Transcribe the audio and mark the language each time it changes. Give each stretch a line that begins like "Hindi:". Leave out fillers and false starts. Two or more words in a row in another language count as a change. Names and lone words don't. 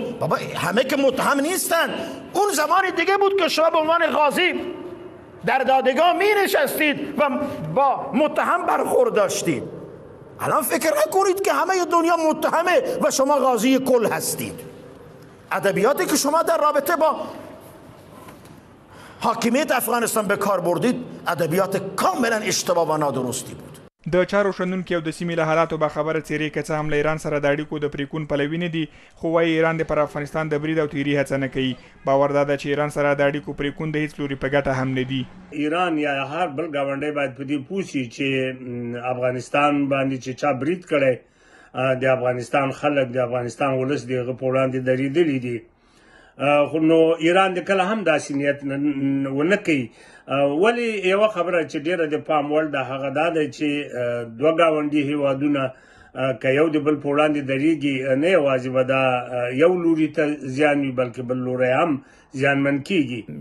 Persian: بابا همه که متهم نیستن اون زمانی دیگه بود که شما به عنوان قاضی در دادگاه می نشستید و با متهم برخورد داشتید الان فکر نکنید که همه دنیا متهمه و شما قاضی کل هستید ادبیاتی که شما در رابطه با حاکمیت افغانستان به کار بردید ادبیات کاملا اشتباه و نادرستی بود
Pashto: د چارو شنونکي او د سیمې له حالاتو به خبره څیرې که څه هم له ایران سره د اړیکو د پریکون پلوي نه دي خو وایي ایران د پر افغانستان د برید او تیري هڅه نه کوي باور دا ده چې ایران سره د اړیکو پریکون د هیڅ لوري په ګټه هم نه دي ایران یا هر بل ګاونډی باید په دې پوه شي چې افغانستان باندې چې چا برید کړی د افغانستان خلک د افغانستان ولس د هغه په وړاندې درېدلي دي خو نو ایران د کله هم داسې نیت ونه کوي ولی یو خبره چې ډیره د پام وړ ده هغه دا ده چې دوه ګاونډي هیوادونه که یو د بل په وړاندې درېږي نه یوازې به دا یو لوري ته زیان وي بلکې بل لوری هم زیانمن کیږي